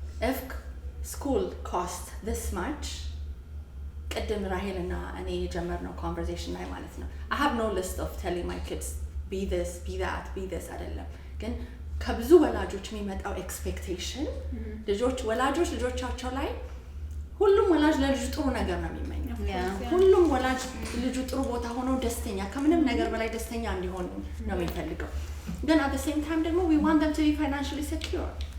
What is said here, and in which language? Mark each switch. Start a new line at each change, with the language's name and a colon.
English: If school costs this much,
Amharic: ቅድም ራሄልና እኔ የጀመርነው conversation ላይ ማለት ነው.
English: I have no list of telling my kids be this, be that, be this
Amharic: አይደለም. ግን ከብዙ ወላጆች የሚመጣው expectation ወላጆች ልጆቻቸው ላይ ሁሉም ወላጅ ለልጁ ጥሩ ነገር ነው የሚመኘው። ሁሉም ወላጅ ልጁ ጥሩ ቦታ ሆኖ ደስተኛ ከምንም ነገር በላይ ደስተኛ እንዲሆን ነው የሚፈልገው። ግን
English: at the same time
Amharic: ደግሞ
English: we want them to be financially secure.